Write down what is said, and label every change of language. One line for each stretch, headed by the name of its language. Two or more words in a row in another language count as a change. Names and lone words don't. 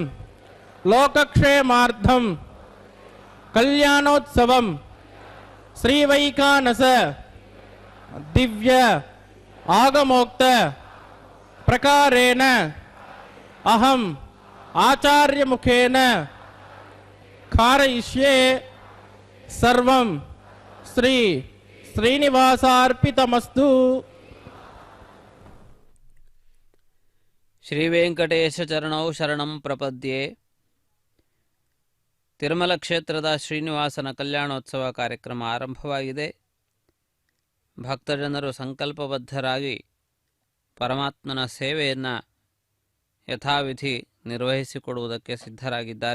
Sanskrit: లోకక్షేమార్థం కళ్యాణోత్సవం శ్రీవైకానస దివ్య ఆగమోక్త ప్రకారేణ అహం ఆచార్యముఖేన కారయిష్యే సర్వం శ్రీ శ్రీనివాసార్పితమస్తు. ಶ್ರೀ ವೆಂಕಟೇಶ ಚರಣೌ ಶರಣಂ ಪ್ರಪದ್ಯೆ.
Kannada: ತಿರುಮಲ ಕ್ಷೇತ್ರದ ಶ್ರೀನಿವಾಸನ ಕಲ್ಯಾಣೋತ್ಸವ ಕಾರ್ಯಕ್ರಮ ಆರಂಭವಾಗಿದೆ. ಭಕ್ತಜನರು ಸಂಕಲ್ಪಬದ್ಧರಾಗಿ ಪರಮಾತ್ಮನ ಸೇವೆಯನ್ನು ಯಥಾವಿಧಿ ನಿರ್ವಹಿಸಿಕೊಡುವುದಕ್ಕೆ ಸಿದ್ಧರಾಗಿದ್ದಾರೆ.